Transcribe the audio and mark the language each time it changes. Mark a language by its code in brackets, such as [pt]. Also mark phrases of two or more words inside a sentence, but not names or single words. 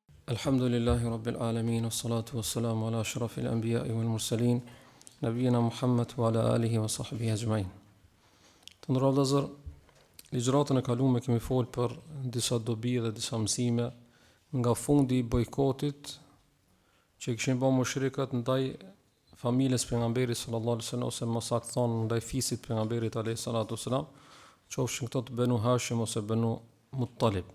[ar] الحمد لله رب العالمين والصلاة والسلام على أشرف الأنبياء والمرسلين نبينا محمد وعلى آله وصحبه أجمعين. [sq] Të nderuar vëllezër, ligjëratën e kaluar kemi folë për disa dobi dhe disa mësime nga fundi i bojkotit që kishin bërë mushrikët ndaj familjes pejgamberit [ar] صلى الله عليه وسلم, [sq] ose më saktë thonë ndaj fisit pejgamberit [ar] عليه الصلاة والسلام, [sq] qofshin këto të Banu Hashim ose Banu Muttalib.